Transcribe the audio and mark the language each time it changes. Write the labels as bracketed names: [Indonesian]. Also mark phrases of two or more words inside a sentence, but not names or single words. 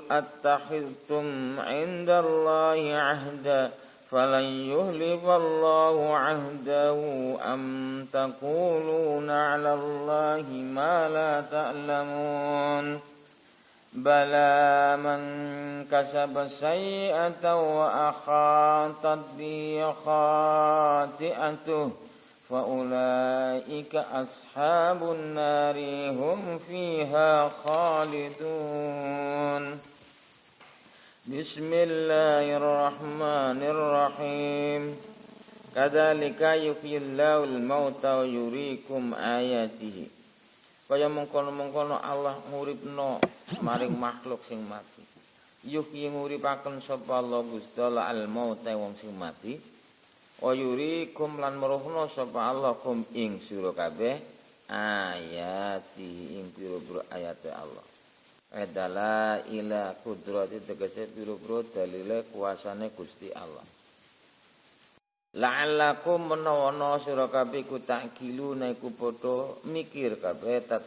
[Arabic] أتخذتم عند الله عهدا فلن يخلف الله عهده أم تقولون على الله ما لا تعلمون بلى من كسب سيئة وأحاطت به خاطئته فأولئك أصحاب النار هم فيها خالدون بسم الله الرحمن الرحيم كذلك يحيي الله الموتى ويريكم آياته [Javanese] kaya mengkono-mengkono Allah nguripno maring makhluk sing mati yuhyi nguripaken sapa Allah Gusti Allah [Arabic] الموتى [Javanese] wong sing mati [Arabic] ويريكم [Javanese] lan meruhno sapa Allah kum ing sira kabeh ayati ing pira-pira ayate Allah adalah ila kudrati tegese pira-pira dalile kuasane Gusti Allah la'allakum menawana sira kabeh ku ta'qiluna iku padha mikir kabeh